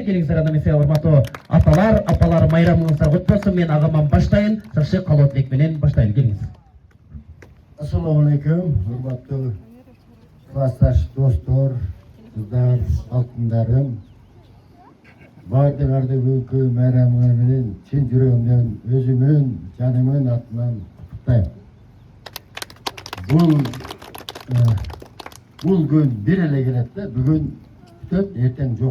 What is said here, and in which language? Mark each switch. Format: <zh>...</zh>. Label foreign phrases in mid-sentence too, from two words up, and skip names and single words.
<ky>Келиңиздер, анда эмесе урматтуу аталар, апалар, майрамыңыздар кут болсун. Мен агаман баштайын. Жакшы калоо тилек менен баштайын. Келиңиз.</ky> <uz>Assalomu alaykum, hurmatli klassdosh do'stlar, qizlar,</uz> <ky>алтындарым. Бардыңарды бүгүнкү майрамыңар менен чын жүрөгүмдөн өзүмүн, жанымын атынан куттуктайм. Бул күн бир эле келет да, бүгүн бүтөт, эртең жок.</ky>